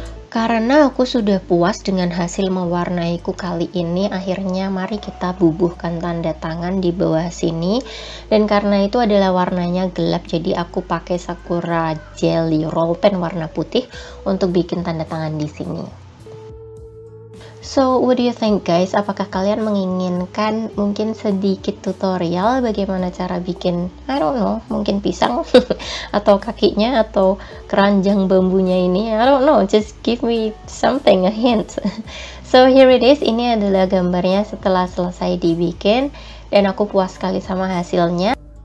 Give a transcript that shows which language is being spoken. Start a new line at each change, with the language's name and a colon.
Indonesian: Karena aku sudah puas dengan hasil mewarnaiku kali ini, akhirnya mari kita bubuhkan tanda tangan di bawah sini. Dan karena itu adalah warnanya gelap, jadi aku pakai Sakura Jelly Roll Pen warna putih untuk bikin tanda tangan di sini.
English: So, what do you think guys?
Indonesian: Apakah kalian menginginkan mungkin sedikit tutorial bagaimana cara bikin,
English: I don't know,
Indonesian: mungkin pisang atau kakinya atau keranjang bambunya ini?
English: I don't know, just give me something, a hint. So, here it is.
Indonesian: Ini adalah gambarnya setelah selesai dibikin dan aku puas sekali sama hasilnya.